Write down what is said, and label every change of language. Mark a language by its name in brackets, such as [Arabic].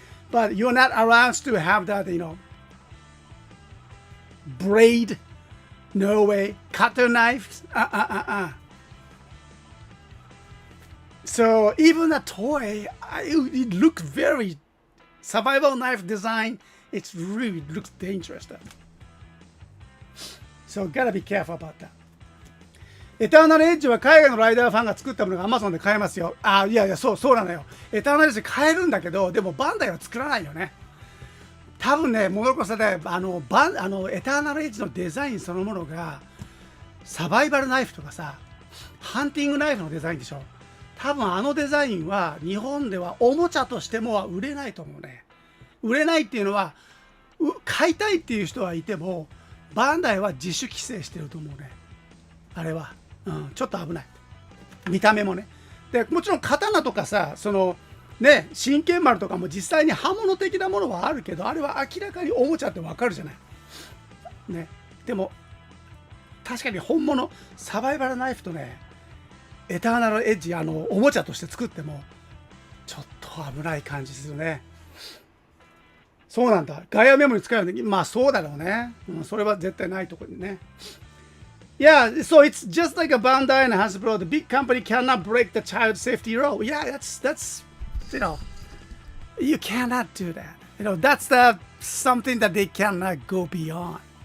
[English] But you're not allowed to have that, braid, no way, cutter knives, So even a toy, it looks very survival knife design. It really looks dangerous though. So gotta be careful about that. [Japanese] エターナルエッジは海外のライダーファンが作ったものが Amazon で買えますよ。いやそうなのよ。エターナルエッジ買えるんだけど、でもバンダイは作らないよね。多分ね、モノコサでエターナルエッジのデザインそのものがサバイバルナイフとかさ、ハンティングナイフのデザインでしょ。多分デザインは日本ではおもちゃとしても売れないと思うね。売れないっていうのは買いたいっていう人はいてもバンダイは自主規制してると思うね。あれはうん、ちょっと危ない。見た目もね。でもちろん刀とかさ、そのね、真剣丸とかも実際に刃物的なものはあるけど、あれは明らかにおもちゃってわかるじゃない。ね。でも確かに本物サバイバルナイフとね、エターナルエッジおもちゃとして作ってもちょっと危ない感じするね。そうなんだ。ガイアメモに使うよね。まあそうだろうね。うん、それは絶対ないところにね。 [English] Yeah, so it's just like a Bandai and Hasbro. The big company cannot break the child safety rule. Yeah, that's you cannot do that. That's something that they cannot go beyond.